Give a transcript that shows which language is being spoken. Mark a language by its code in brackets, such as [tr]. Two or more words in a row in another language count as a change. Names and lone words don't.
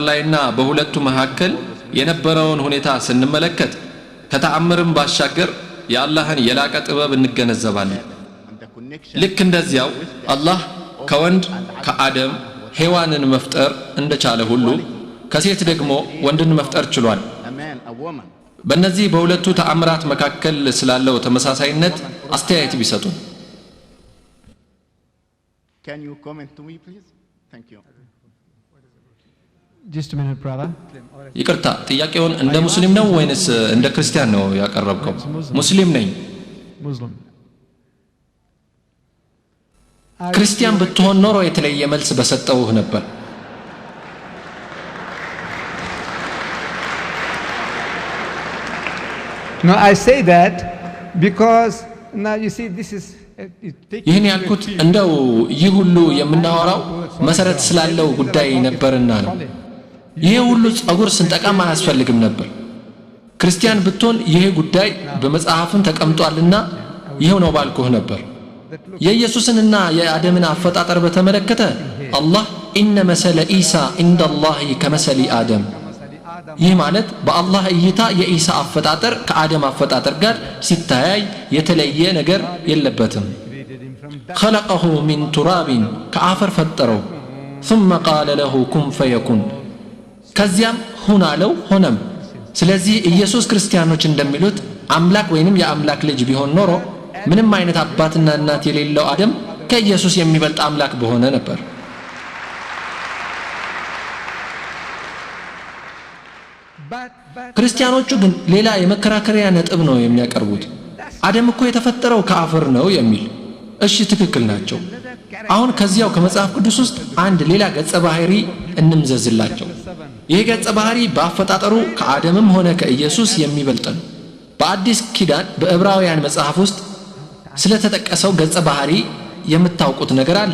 [am] ላይና በሁለቱ መካከል የነበረውን ሁኔታ ስንመለከት ከተአምርም ባሻገር የአላህን የላቀ ጥበብ እንገነዘባለን። ልክ እንደዚያው አላህ ከወንድ ከአደም ሔዋንን መፍጠር እንደቻለ ሁሉ ከሴት ደግሞ ወንድን መፍጠር ችሏል። በእነዚህ በሁለቱ ተአምራት መካከል ስላለው ተመሳሳይነት አስተያየት ቢሰጡ። [en] Can you comment to me, please? Thank you. Just a minute, brother. [am] ይቅርታ ጥያቄውን እንደ ሙስሊም ነው ወይንስ እንደ ክርስቲያን ነው ያቀረብከው? ሙስሊም ነኝ። [en] Muslim. [am] ክርስቲያን ብትሆን ኖሮ የተለየ መልስ በሰጠውህ ነበር። [en] No, I say that because now you see this is [am] ይህን ያልኩት እንደው ይህ ሁሉ የምናወራው መሰረት ስላለው ጉዳይ ነበርና ነው። ይሄ ሁሉ ጸጉር ስንጠቃም አያስፈልግም ነበር። ክርስቲያን ብትሆን ይሄ ጉዳይ በመጽሐፍም ተቀምጧልና ይሄው ነው ባልኩህ ነበር። የኢየሱስንና የአደምን አፈጣጠር በተመለከተ አላህ [ar] إن مثل عيسى عند الله كمثل [am] አደም፣ ይህ ማለት በአላህ እይታ የኢሳ አፈጣጠር ከአደም አፈጣጠር ጋር ሲታያይ የተለየ ነገር የለበትም። [ar] خلقه من تراب [am] ከአፈር ፈጠረው [ar] ثم قال له كن فيكون [am] ከዚያም ሁን አለው ሆነም። ስለዚህ ኢየሱስ ክርስቲያኖች እንደሚሉት አምላክ ወይንም የአምላክ ልጅ ቢሆን ኖሮ ምንም አይነት አባትና እናት የሌለው አደም ከኢየሱስ የሚበልጥ አምላክ በሆነ ነበር። ክርስቲያኖቹ ግን ሌላ የመከራከሪያ ነጥብ ነው የሚያቀርቡት። አደም እኮ የተፈጠረው ከአፈር ነው የሚል። እሺ ትክክል ናቸው። አሁን ከዚያው ከመጽሐፍ ቅዱስ ውስጥ አንድ ሌላ ገጸ ባህሪ እንምዘዝላቸው። ይህ ገጸ ባህሪ በአፈጣጠሩ ከአደምም ሆነ ከኢየሱስ የሚበልጥ ነው። በአዲስ ኪዳን በዕብራውያን መጽሐፍ ውስጥ ስለተጠቀሰው ገጸ ባህሪ የምታውቁት ነገር አለ?